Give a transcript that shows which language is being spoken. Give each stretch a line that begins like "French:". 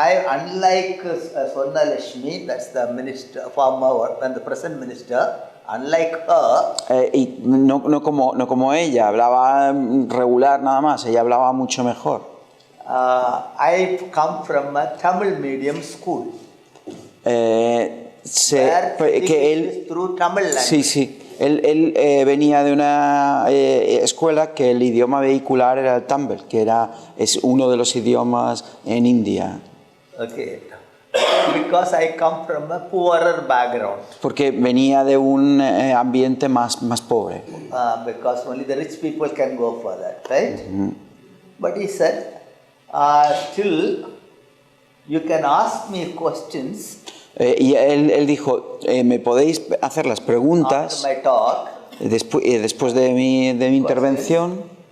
English: Unlike Swarna Lakshmi, that's the minister, former and the present minister, unlike her,
Spanish: Y no como ella, hablaba regular nada más, ella hablaba mucho mejor.
English: I come from a Tamil medium school. Where
Spanish: Que él,
English: is through Tamil language.
Spanish: sí, él venía de una escuela que el idioma vehicular era el Tamil, que es uno de los idiomas en India.
English: Okay. Because I come from a poorer background.
Spanish: Porque venía de un ambiente más pobre.
English: Because only the rich people can go for that, right? But he said, still, you can ask me questions
Spanish: Y él dijo, me podéis hacer las preguntas
English: after my talk.
Spanish: después de mi intervención.